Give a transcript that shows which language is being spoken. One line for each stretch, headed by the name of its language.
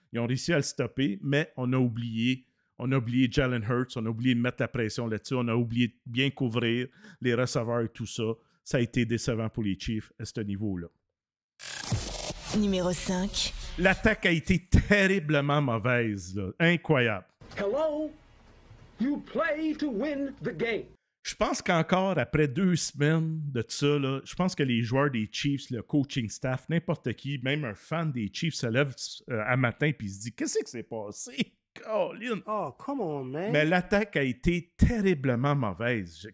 French: Ils ont réussi à le stopper, mais on a oublié Jalen Hurts, on a oublié de mettre la pression là-dessus, on a oublié de bien couvrir les receveurs et tout ça. Ça a été décevant pour les Chiefs à ce niveau-là. Numéro 5. L'attaque a été terriblement mauvaise, là. Incroyable.
English: Hello, you play to win the game.
French: Je pense qu'encore après 2 semaines de ça, là, je pense que les joueurs des Chiefs, le coaching staff, n'importe qui, même un fan des Chiefs se lève à matin et se dit « Qu'est-ce qui s'est passé? Colin.
English: Oh, come on, man.
French: Mais l'attaque a été terriblement mauvaise.